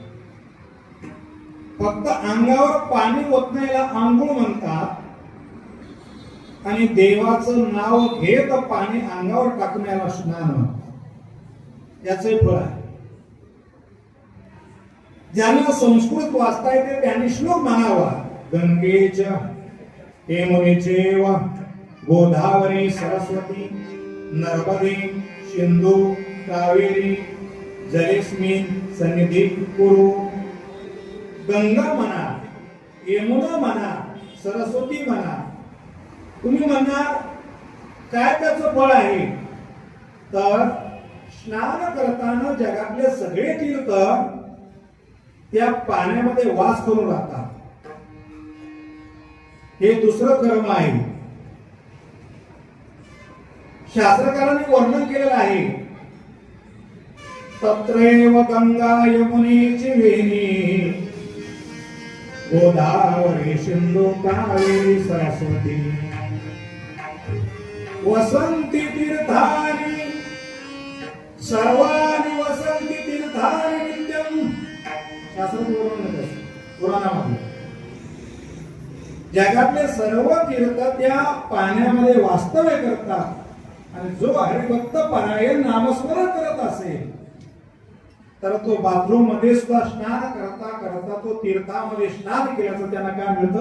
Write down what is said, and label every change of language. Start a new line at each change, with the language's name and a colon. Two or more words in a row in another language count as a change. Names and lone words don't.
Marathi: फक्त अंगावर पाणी ओतण्याला आंघोळ म्हणतात आणि देवाचं नाव घेत पाणी अंगावर टाकण्याला स्नान म्हणतात. याचे फळ आहे. ज्यांना संस्कृत वाचता येते त्यांनी श्लोक म्हणावा.
Sanskrit: गंगेच्या यमुनेचैव गोदावरी सरस्वती नर्मदे सिंधू कावेरी जलेस्मिन् सन्निधिं कुरु.
Marathi: गंगा म्हणा, यमुना म्हणा, सरस्वती म्हणा. तुम्ही म्हणणार काय त्याचं फळ आहे? तर स्नान करताना जगातले सगळे तीर्थ त्या पाण्यामध्ये वास करून राहतात. हे दुसरं कर्म आहे. शास्त्रकारांनी वर्णन केलेलं आहे.
Sanskrit: तत्रैव गंगा यमुनेची वेणी गोदावरी सिंधू कावेरी सरस्वती वसंती तीर्थानि सर्वाणि वसंती तीर्थानि नित्यं.
Marathi: शास्त्र पुराणामध्ये जगातले सर्व तीर्थ त्या पाण्यामध्ये वास्तव्य करतात आणि जो हरिभक्त परायण नामस्मरण करत असेल तर तो बाथरूम मध्ये सुद्धा स्नान करता करता तो तीर्थामध्ये स्नान केल्याचं त्यांना काय मिळतं?